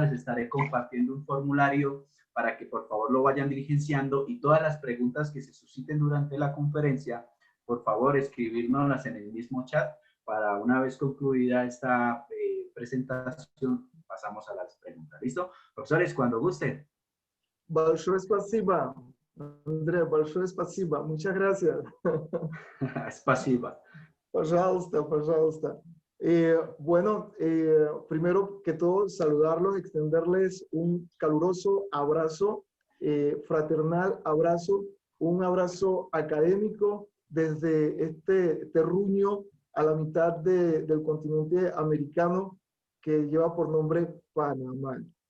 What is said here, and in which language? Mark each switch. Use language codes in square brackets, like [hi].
[es] Les estaré compartiendo un formulario para que por favor lo vayan diligenciando y todas las preguntas que se susciten durante la conferencia, por favor escribírnoslas en el mismo chat para una vez concluida esta presentación pasamos a las preguntas. ¿Listo? Profesores, cuando gusten. [ru] Большое спасибо, André, большое спасибо. [es] Muchas gracias. [ru] Спасибо. Пожалуйста, пожалуйста. [es] Bueno, primero que todo, saludarlos, extenderles un caluroso abrazo, fraternal abrazo, un abrazo académico desde este terruño a la mitad del continente americano que lleva por nombre Panamá.